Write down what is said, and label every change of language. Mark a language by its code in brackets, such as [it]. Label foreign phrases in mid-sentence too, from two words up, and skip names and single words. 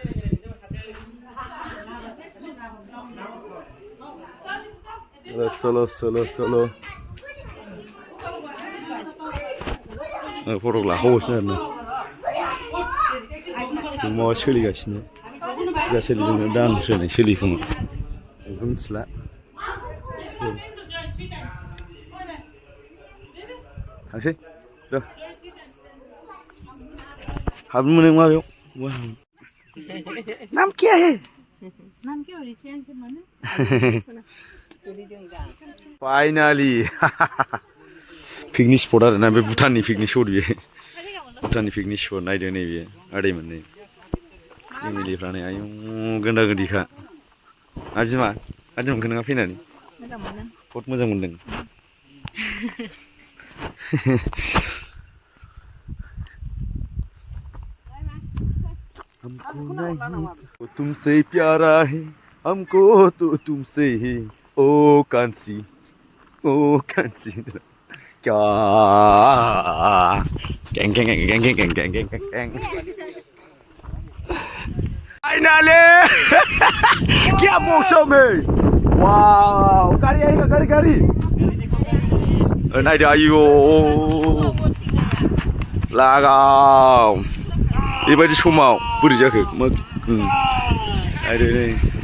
[hi] चलो चलो चलो [brx] फटक लाखावगासिनो आरोना माबा सोलिगासिनो फुजा सोलिदों दान होनाय सोलिखोमा बेखौ मिथिला थांसै र' हाबनो मोनो माबायाव [hi] नाम क्या है [en] finally picnic spot [brx] आरोना बे भुटाननि [en] picnic spot [brx] बियो भुटाननि [en] picnic spot [brx] नायदो नैबे आदैमोन नै फेमिलिफ्रानो आयु गोनदा गोदिखा आजिमा मोनखो नोंहा फैनानै मोजां मोनो [hi] बहुत [brx] मोजां मोनदों [hi] हमको तुमसे प्यारा है हमको तो तुमसे ही ओ कांसी क्या गैंग फाइनली क्या मौसम है वाव गाड़ी आएगा गाड़ी [brx] नायदो आयु लागाव बेबायदि समाव बोरै जाखो नायदो नै